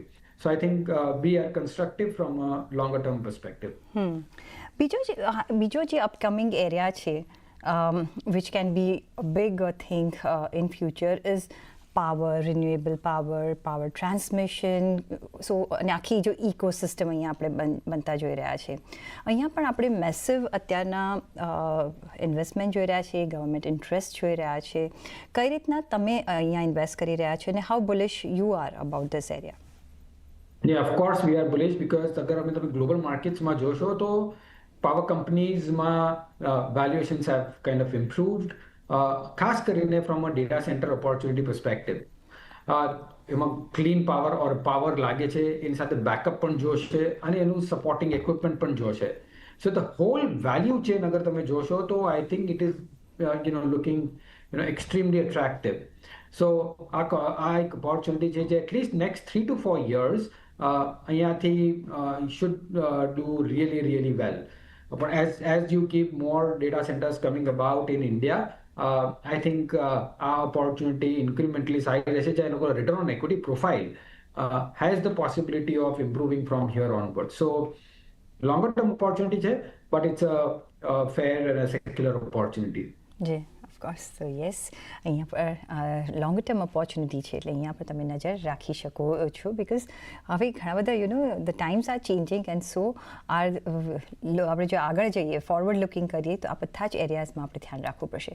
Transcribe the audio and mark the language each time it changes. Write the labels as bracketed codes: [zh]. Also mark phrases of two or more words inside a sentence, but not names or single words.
[en] So I think we are constructive from a longer term perspective. [gu] બીજો જે [en] upcoming area [gu] છે [en] which can be a big thing in future is power, renewable power transmission, [gu] સો અને આખી જો ઇકોસિસ્ટમ અહીંયા આપણે બનતા જોઈ રહ્યા છે. અહીંયા પણ આપણે મેસિવ અત્યારના ઇન્વેસ્ટમેન્ટ જોઈ રહ્યા છીએ, [en] government interest [gu] જોઈ રહ્યા છે. કઈ રીતના તમે અહીંયા ઇન્વેસ્ટ કરી રહ્યા છો અને [en] how bullish you are about this area? Yeah, of course we are bullish because [gu] અગર અમે તમે ગ્લોબલ માર્કેટ્સમાં જોશો તો પાવર કંપનીઝમાં [en] valuations have kind of improved, [gu] ખાસ કરીને [en] from a data center opportunity perspective. [gu] એમાં [en] clean power or power [gu] લાગે છે, એની સાથે બેકઅપ પણ જોશે અને એનું [en] supporting equipment [gu] પણ જોશે. [en] So the whole value chain [gu] અગર તમે જોશો તો [en] I think it is looking extremely attractive. So [gu] આ એક ઓપોર્ચ્યુનિટી છે જે [en] atleast next 3 to 4 years અહીંયાથી should do really well. But as you keep more data centers coming about in India, I think our opportunity incrementally size [gu] રહેશે જે એનો [en] return on equity profile has the possibility of improving from here onwards. So longer term opportunity છે, but it's a fair and a secular opportunity. [gu] જી, ઓફકોર્સ. તો યસ, અહીંયા પર [en] long term opportunity [gu] છે એટલે અહીંયા પર તમે નજર રાખી શકો છો, બિકોઝ હવે ઘણા બધા [en] the times are changing and so [gu] આપણે જો આગળ જઈએ, [en] forward looking [gu] કરીએ તો આ બધા જ એરિયાઝમાં આપણે ધ્યાન રાખવું પડશે.